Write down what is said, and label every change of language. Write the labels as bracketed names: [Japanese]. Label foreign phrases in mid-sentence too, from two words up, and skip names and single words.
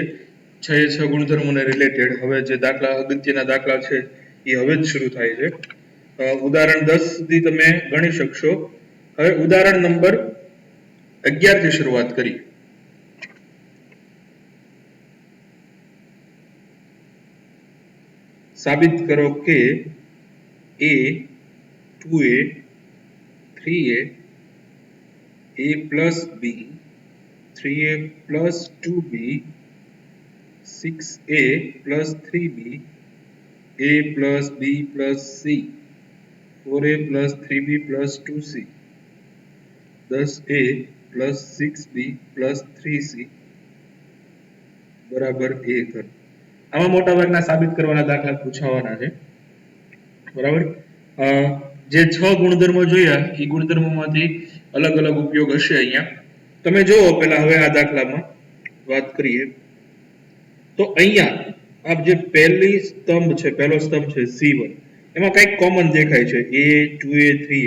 [Gujarati] 6 ગુણધર્મોને રિલેટેડ હવે જે દાખલા અગત્યના દાખલા છે એ હવે જ શરૂ થાય છે. ઉદાહરણ 10 સુધી તમે ગણી શકશો. હવે ઉદાહરણ નંબર 11 થી શરૂઆત કરીએ. સાબિત કરો કે [English] a 2a 3a a plus b 3a plus 2b 6a plus 3b a plus b plus c 4a plus 3b plus 2c 10a plus 6b plus 3c બરાબર a કરો. [Gujarati] આમાં મોટા ભાગના સાબિત કરવાના દાખલા પૂછાવાના છે. બરાબર. જે 6 ગુણધર્મો જોયા એ ગુણધર્મોમાંથી અલગ અલગ ઉપયોગ હશે અહીંયા. તમે જુઓ પેલા હવે આ દાખલામાં વાત કરીએ તો અહીંયા આ જે પહેલી સ્તંભ છે, પહેલો સ્તંભ છે C1, એમાં કંઈક કોમન દેખાય છે A 2A 3A.